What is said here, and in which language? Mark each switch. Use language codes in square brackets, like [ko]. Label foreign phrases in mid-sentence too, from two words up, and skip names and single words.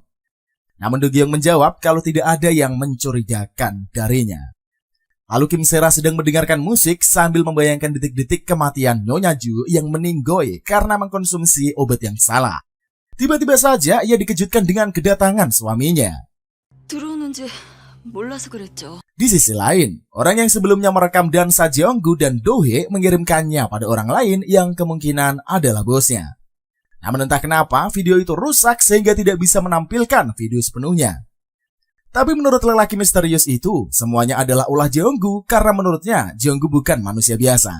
[id] Namun Do Gyeong menjawab kalau tidak ada yang mencurigakan darinya. Lalu Kim Sera sedang mendengarkan musik sambil membayangkan detik-detik kematian Nyonya Ju yang meninggoy karena mengkonsumsi obat yang salah. Tiba-tiba saja ia dikejutkan dengan kedatangan suaminya. [ko] 들어오는지 몰라서 그랬죠. [id] Di sisi lain, orang yang sebelumnya merekam dansa Jeonggu dan Dohee mengirimkannya pada orang lain yang kemungkinan adalah bosnya. Namun entah kenapa video itu rusak sehingga tidak bisa menampilkan video sepenuhnya. Tapi menurut lelaki misterius itu, semuanya adalah ulah Jeonggu karena menurutnya Jeonggu bukan manusia biasa.